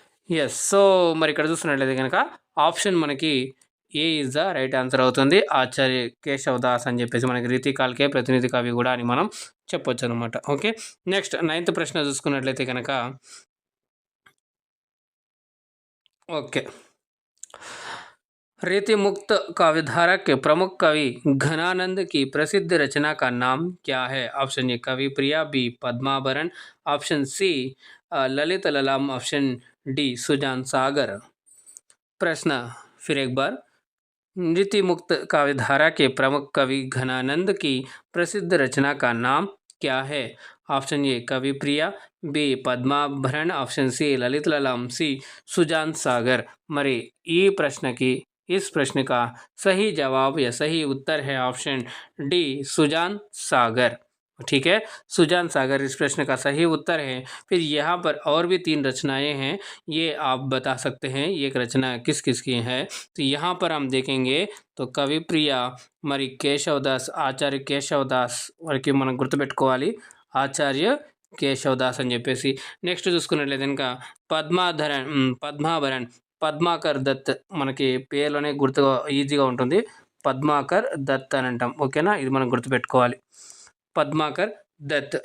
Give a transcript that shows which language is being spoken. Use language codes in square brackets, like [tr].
[te] Yes. So మరి ఇక్కడ చూస్తున్నట్లయితే కనుక ఆప్షన్ మనకి ఏ ఈజ్ ద రైట్ ఆన్సర్ అవుతుంది. ఆచార్య కేశవదాస్ అని చెప్పేసి మనకి రీతికాల్కే ప్రతినిధి కవి కూడా అని మనం చెప్పొచ్చు అనమాట. ఓకే, నెక్స్ట్ 9th ప్రశ్న చూసుకున్నట్లయితే కనుక ఓకే [hi] रीति मुक्त काव्यधारा के प्रमुख कवि घनानंद की प्रसिद्ध रचना का नाम क्या है? ऑप्शन ए कवि प्रिया, B पद्माभरण, option C Lalit ललाम, option D Sujan सागर. प्रश्न फिर एक बार. रीति मुक्त काव्यधारा के प्रमुख कवि घनानंद की प्रसिद्ध रचना का नाम क्या है? ऑप्शन ए कवि प्रिया, बी पद्माभरण, ऑप्शन सी ललित ललाम, सी सुजान सागर. [te] మరి ఈ ప్రశ్నకి [hi] इस प्रश्न का सही जवाब या सही उत्तर है ऑप्शन डी सुजान सागर. ठीक है, सुजान सागर इस प्रश्न का सही उत्तर है. फिर यहाँ पर और भी 3 रचनाएं हैं, ये आप बता सकते हैं ये रचना किस किस की है. तो यहाँ पर हम देखेंगे तो कवि प्रिया [te] మరి కేశవదాస్, ఆచార్య కేశవదాస్ వారికి మనం గుర్తుపెట్టుకోవాలి, ఆచార్య కేశవదాస్ అని చెప్పేసి. నెక్స్ట్ చూసుకున్నట్లయితే కనుక పద్మాభరణ్ పద్మాకర్ దత్ మనకి పేర్లోనే గుర్తుగా ఈజీగా ఉంటుంది. పద్మాకర్ దత్ అని అంటాం. ఓకేనా, ఇది మనం గుర్తుపెట్టుకోవాలి. పద్మాకర్ దత్.